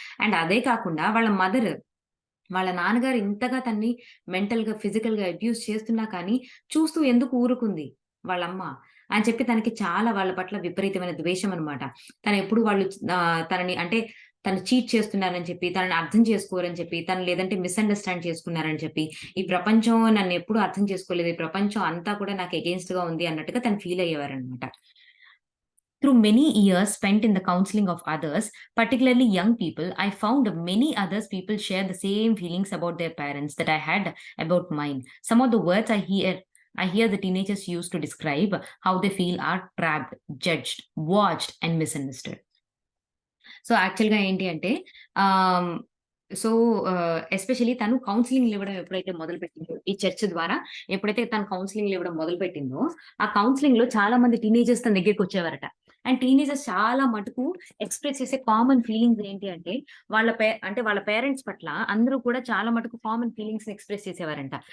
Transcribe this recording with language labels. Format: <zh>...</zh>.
<te>And అదే కాకుండా వాళ్ళ నాన్నగారు ఇంతగా తనని మెంటల్‌గా, ఫిజికల్‌గా అబ్యూజ్ చేస్తున్నా కానీ, చూస్తూ ఎందుకు ఊరుకుంది వాళ్ళమ్మ అని చెప్పి తనకి చాలా వాళ్ళ పట్ల విపరీతమైన ద్వేషమనమాట. తనెప్పుడు తనని అంటే తను చీట్ చేస్తున్నారని చెప్పి, తనని అర్థం చేసుకోరని చెప్పి, తను లేదంటే మిస్‌అండర్‌స్టాండ్ చేసుకున్నారని చెప్పి, ఈ ప్రపంచం నన్నెప్పుడు అర్థం చేసుకోలేదు. ఈ ప్రపంచం అంతా కూడా నాకు అగెయిన్స్ట్‌గా ఉంది అన్నట్టుగా తను feel అయ్యేవారనమాట.</te> <en>Through many years spent in the counseling of others, particularly young people, I found many others people share the same feelings about their parents that I had about mine. Some of the words I hear the teenagers use to describe how they feel are trapped, judged, watched, and misunderstood.</en> <te>So, యాక్చువల్‌గా ఏంటి అంటే ఆహ్, so, especially తను కౌన్సెలింగ్‌లు ఇవ్వడం ఎప్పుడైతే మొదలుపెట్టిందో, ఈ church ద్వారా ఎప్పుడైతే తను కౌన్సెలింగ్‌లు ఇవ్వడం మొదలుపెట్టిందో, ఆ కౌన్సెలింగ్‌లో చాలా మంది టీనేజర్స్ తన దగ్గరికొచ్చేవారట. అండ్ టీనేజర్స్ చాలా మటుకు ఎక్స్‌ప్రెస్ చేసే కామన్ ఫీలింగ్స్ ఏంటి అంటే, వాళ్ళ పేరెంట్స్ పట్ల అందరూ కూడా చాలా మటుకు కామన్ ఫీలింగ్స్‌ని ఎక్స్‌ప్రెస్ చేసేవారంట.</te>